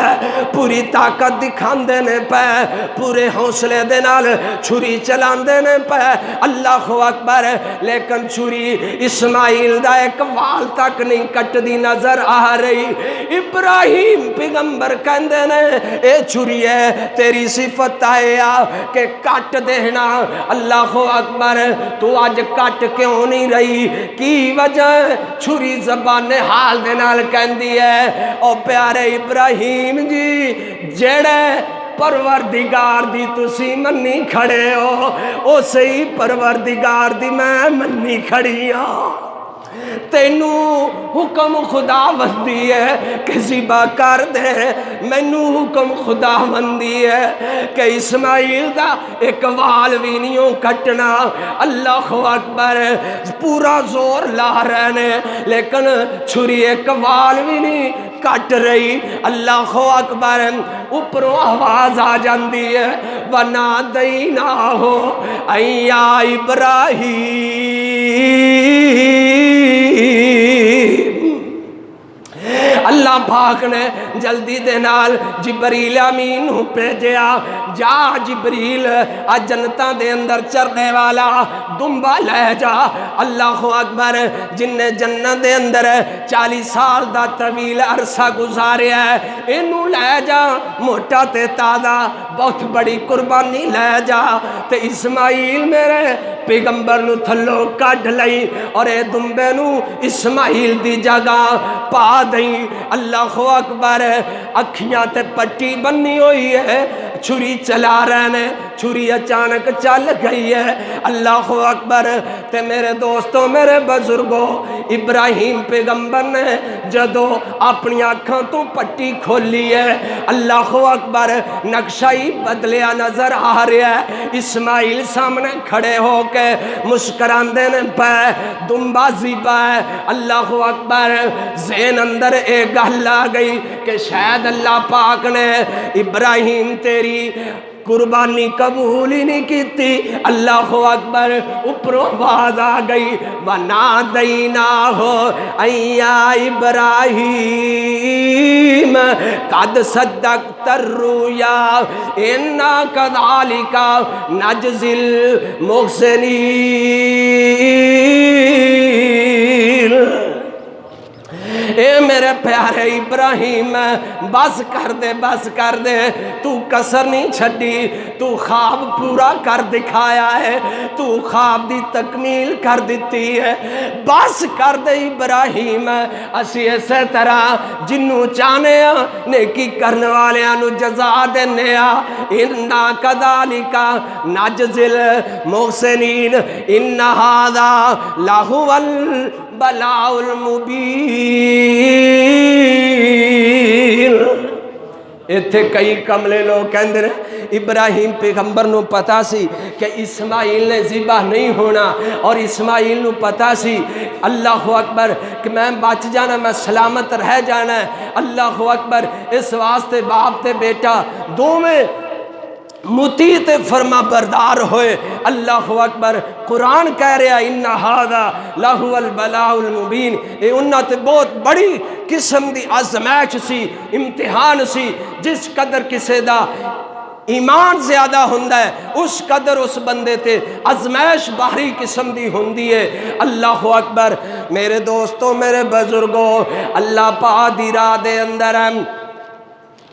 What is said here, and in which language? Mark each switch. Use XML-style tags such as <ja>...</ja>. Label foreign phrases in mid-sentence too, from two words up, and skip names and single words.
<pa>پوری طاقت دکھان دینے پہ پورے حوصلے دے نال چھری چلان دینے پہ اللہ اکبر لیکن چھری اسماعیل دا ایک وال تک نہیں کٹ دی نظر آ رہی ابراہیم پیغمبر کہندے نے اے چھری ہے تیری صفت آیا کہ کٹ دینا اللہ اکبر تو آج کٹ کیوں نہیں رہی کی وجہ چھری زبان حال دے نال کہندی ہے او پیارے ابراہیم جی جڑے پروردگار دی تسی منی کھڑے ہو او صحیح پروردگار دی میں منی کھڑی ہوں تینو حکم خدا بندی ہے کہ ذبح کر دے مینو حکم خدا بندی ہے کہ اسماعیل دا ایک وال بھی نہیں کٹنا اللہ اکبر پورا زور لا رہے نے لیکن چھری ایک وال بھی نہیں کٹ رہی اللہ اکبر اوپروں آواز آ جاندی ہے</pa> <ar>وَنَادَيْنَاهُ أَن يَا</ar> <pa>إِبْرَاهِيمُ اللہ پاک نے جلدی دے نال جبریل امین بھیجیا جا جبریل جنتاں دے اندر چرنے والا دمبا لے جا اللہ اکبر جن نے جنت دے اندر 40 سال دا طویل عرصہ گزاریا ہے اینو لے جا موٹا تے تازہ بہت بڑی قربانی لے جا تے اسماعیل میرے پیغمبر نو تھلو کڈ لئی اور اے دمبے نو اسماعیل دی جگہ پا دئی اللہ اکبر اکھیاں تے پٹی بنی ہوئی ہے چھری چلا رہے نے چھری اچانک چل گئی ہے اللہ اکبر تے میرے دوستوں میرے بزرگوں ابراہیم پیغمبر نے جدو اپنی آنکھوں تو پٹی کھولی ہے اللہ اکبر نقشہ ہی بدلیا نظر آ رہا ہے اسماعیل سامنے کھڑے ہو کے مسکران دینے پہ دمبا ذبح ہے اللہ اکبر ذہن اندر ایک گل آ گئی کہ شاید اللہ پاک نے ابراہیم تیری قربانی قبول ہی نہیں کیتی اللہ اکبر اوپروں آواز آ گئی</pa> <ar>وَنَادَيْنَاهُ أَن يَا إِبْرَاهِيمُ قَدْ صَدَّقْتَ الرُّؤْيَا إِنَّا كَذَلِكَ نَجْزِي</ar> <pa>الْمُحْسِنِينَ اے میرے پیارے ابراہیم بس کر دے تو کسر نہیں چھڑی تو خواب پورا کر دکھایا ہے تو خواب دی تکمیل کر دیتی ہے بس کر دے ابراہیم اسی ایسے طرح جنوں چاہنے نیکی کرنے والے انو جزا دینے</pa> <ar>اِنَّا كَذَلِكَ نَجْزِي الْمُحْسِنِينَ إِنَّ هَذَا لَهُوَ الْبَلَاءُ</ar> <pa>الْمُبِينُ ایتھے کئی کملے لوگ کہندے نے ابراہیم پیغمبر نو پتا سی کہ اسماعیل نے ذبح نہیں ہونا اور اسماعیل نو پتا سی اللہ اکبر کہ میں بچ جانا میں سلامت رہ جانا ہے اللہ اکبر اس واسطے باپ تے بیٹا دو میں مطیع تے فرما بردار ہوئے اللہ اکبر قرآن کہہ رہا</pa> <ar>اِنَّ هَذَا لَهُوَ الْبَلَاءُ الْمُبِينُ</ar> <pa>اے انہاں تے بہت بڑی قسم دی آزمائش سی امتحان سی جس قدر کسے دا ایمان زیادہ ہوندہ ہے اس قدر اس بندے تے آزمائش باہری قسم دی ہوندی ہے اللہ اکبر میرے دوستوں میرے بزرگوں اللہ پاک دی راہ دے اندر</pa>